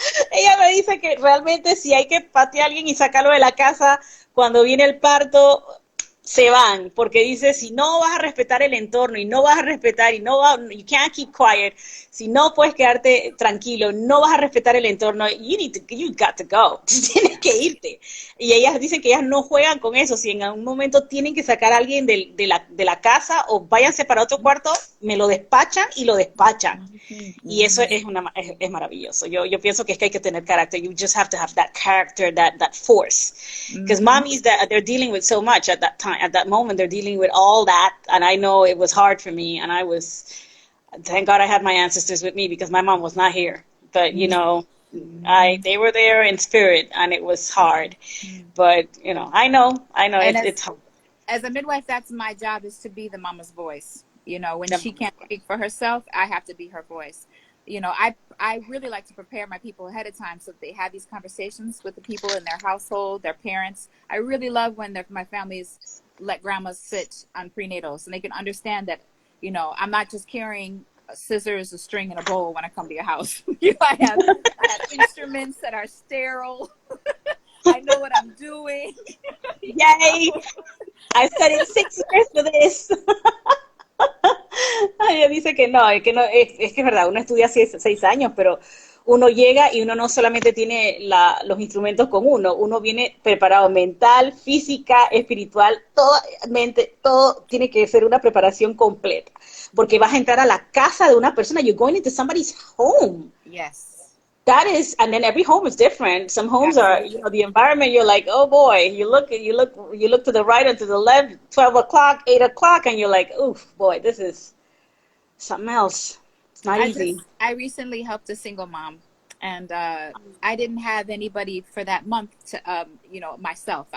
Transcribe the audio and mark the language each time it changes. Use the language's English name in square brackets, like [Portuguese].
[Spanish] Ella me dice que realmente si hay que patear a alguien y sacarlo de la casa cuando viene el parto, se van, porque dice, si no vas a respetar el entorno y no vas a respetar y no vas, [English] you can't keep quiet, [Spanish] si no puedes quedarte tranquilo, no vas a respetar el entorno, [English] you got to go, [Spanish] tienes que irte. Y ellas dicen que ellas no juegan con eso, si en algún momento tienen que sacar a alguien de la casa o váyanse para otro cuarto, me lo despachan y lo despachan. Y eso es maravilloso. Yo pienso que es que hay que tener carácter. [English] You just have to have that character, that force. Because mommies, they're dealing with so much at that time. At that moment, they're dealing with all that. And I know it was hard for me. And thank God I had my ancestors with me because my mom was not here. But, you know, they were there in spirit and it was hard. But, you know, I know it's hard. As a midwife, that's my job, is to be the mama's voice. You know, when she can't speak for herself, I have to be her voice. You know, I really like to prepare my people ahead of time so that they have these conversations with the people in their household, their parents. I really love when my families let grandmas sit on prenatals and they can understand that, you know, I'm not just carrying scissors, a string, and a bowl when I come to your house. I have instruments that are sterile. I know what I'm doing. Yay! I studied 6 years for this. [Spanish] Ella dice que no, es que es verdad, uno estudia 6 años, pero uno llega y uno no solamente tiene los instrumentos con uno viene preparado mental, física, espiritual, todo tiene que ser una preparación completa, porque vas a entrar a la casa de una persona, [English] you're going into somebody's home. Yes. That is, and then every home is different. Some homes are, you know, the environment, you're like, oh boy, you look to the right and to the left, 12 o'clock, 8 o'clock, and you're like, oof, boy, this is something else. It's not easy. I recently helped a single mom, and I didn't have anybody for that month to, you know, myself.